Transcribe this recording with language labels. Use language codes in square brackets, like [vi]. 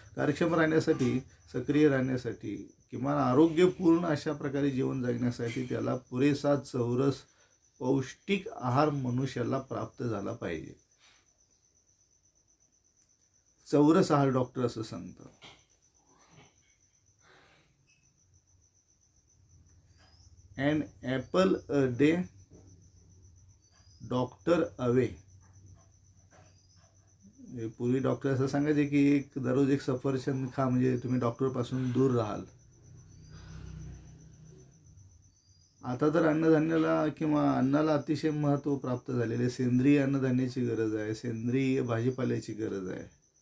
[mr] कार्यक्षम राहण्यासाठी, सक्रिय राहण्यासाठी, किमान आरोग्यपूर्ण अशा प्रकारे जीवन जगण्यासाठी त्याला पुरेसा चौरस पौष्टिक आहार मनुष्याला प्राप्त झाला पाहिजे. चौरस आहार डॉक्टर असं सांगतात. [en] An apple a day, [mr] doctor away. पूर्वी डॉक्टर असं सांगायचे की दररोज एक सफरचंद खा, म्हणजे तुम्ही डॉक्टरपासून दूर राहाल. आता तर अन्नधान्याला किंवा अन्नाला अतिशय महत्त्व प्राप्त झालेले. सेंद्रिय अन्नधान्याची गरज आहे, सेंद्रिय भाजीपाल्याची गरज आहे.